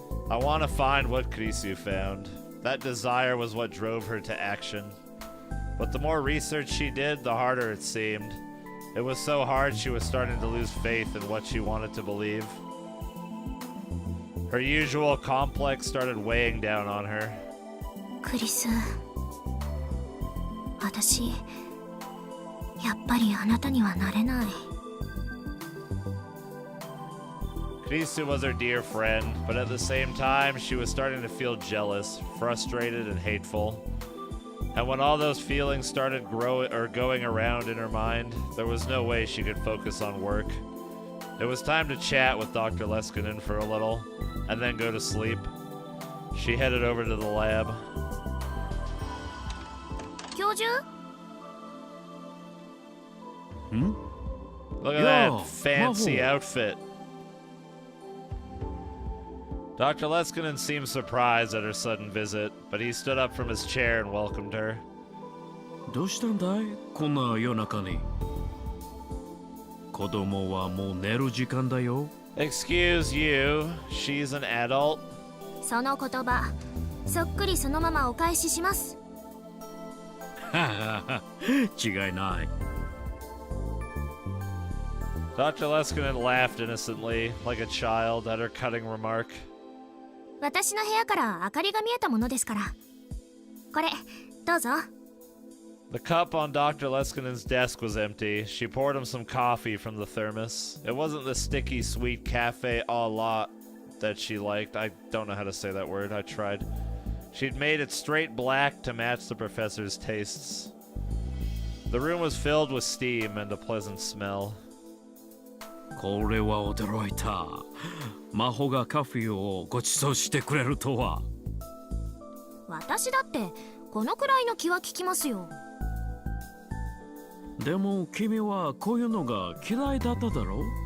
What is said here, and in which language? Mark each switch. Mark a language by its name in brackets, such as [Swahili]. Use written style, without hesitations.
[English] I want to find what Kurisu found. That desire was what drove her to action. But the more research she did, the harder it seemed. It was so hard she was starting to lose faith in what she wanted to believe. Her usual complex started weighing down on her. [Japanese] クリス、私やっぱりあなたにはなれない。 [English] Kurisu was her dear friend, but at the same time, she was starting to feel jealous, frustrated, and hateful. And when all those feelings started going around in her mind, there was no way she could focus on work. It was time to chat with Dr. Leskinen for a little, and then go to sleep. She headed over to the lab. [Japanese] 教授? [English] Look at that fancy outfit. Dr. Leskinen seemed surprised at her sudden visit, but he stood up from his chair and welcomed her. [Japanese] どうしたんだいこんな夜中に。子供はもう寝る時間だよ。 [English] Excuse you, she's an adult. [Japanese] その言葉、そっくりそのままお返しします。違いない。 [English] Dr. Leskinen laughed innocently, like a child, at her cutting remark. [Japanese] 私の部屋から明かりが見えたものですから。これ、どうぞ。 [English] The cup on Dr. Leskinen's desk was empty. She poured him some coffee from the thermos. It wasn't the sticky, sweet cafe a la that she liked. I don't know how to say that word. I tried. She'd made it straight black to match the professor's tastes. The room was filled with steam and a pleasant smell. [Japanese] これは驚いた。魔法がカフェをご馳走してくれるとは。私だってこのくらいの気は利きますよ。でも君はこういうのが嫌いだっただろう？